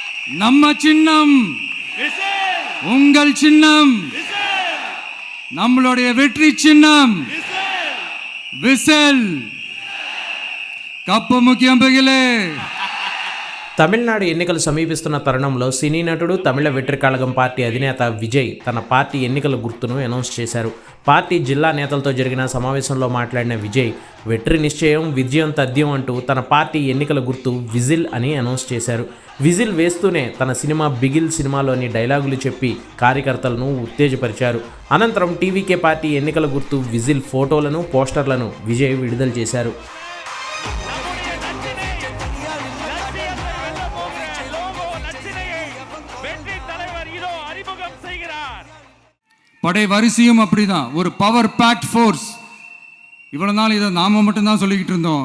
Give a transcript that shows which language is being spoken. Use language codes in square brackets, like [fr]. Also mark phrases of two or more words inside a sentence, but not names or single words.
[ta] நம்ம சின்னம் உங்கள் சின்னம், நம்மளுடைய வெற்றி சின்னம் விசில். கப்பு முக்கியம் பிகிலே. [te] తమిళనాడు ఎన్నికలు సమీపిస్తున్న తరుణంలో సినీ నటుడు తమిళ వెట్రి కళగం పార్టీ అధినేత విజయ్ తన పార్టీ ఎన్నికల గుర్తును అనౌన్స్ చేశారు. పార్టీ జిల్లా నేతలతో జరిగిన సమావేశంలో మాట్లాడిన విజయ్ [ta] வெற்றி நிச்சயம் [te] విజయం తథ్యం అంటూ తన పార్టీ ఎన్నికల గుర్తు విజిల్ అని అనౌన్స్ చేశారు. విజిల్ వేస్తూనే తన సినిమా బిగిల్ సినిమాలోని డైలాగులు చెప్పి కార్యకర్తలను ఉత్తేజపరిచారు. అనంతరం టీవీకే పార్టీ ఎన్నికల గుర్తు విజిల్ ఫోటోలను పోస్టర్లను విజయ్ విడుదల చేశారు. [ta] படை வரிசையும் அப்படிதான், ஒரு [en] power packed force. [ta] இவ்வளோ நாள் இதை நாம மட்டும்தான் சொல்லிக்கிட்டு இருந்தோம்.